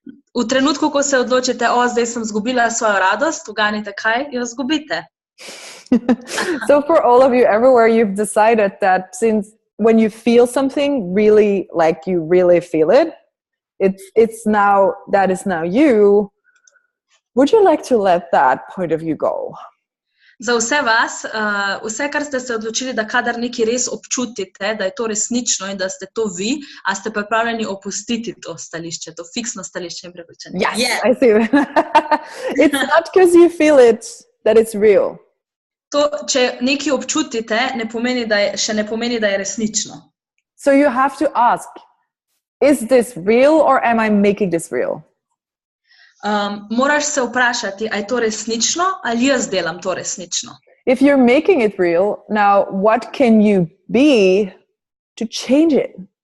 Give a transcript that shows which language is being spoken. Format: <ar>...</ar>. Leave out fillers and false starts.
<sl>V trenutku, ko se odločite, zdaj sem izgubila svojo radost, uganite kaj, jo izgubite.</sl> <en>So for all of you everywhere, you've decided that since when you feel something really, you really feel it, that is now you. Would you like to let that point of view go?</en> <sl>Za vse vas, vse, kar ste se odločili, da kadar nekaj res občutite, da je to resnično in da ste to vi, a ste pripravljeni opustiti to stališče, to fiksno stališče in prepričanje?</sl> <en>Yes, yeah. I see. It's not because you feel it that it's real.</en> <sl>To, če nekaj občutite, ne pomeni, da je resnično.</sl> <en>So you have to ask, is this real or am I making this real?</en> <sl>Moraš se vprašati, a je to resnično ali jaz delam to resnično.</sl> <en>If you're making it real, now what can you be to change it?</en>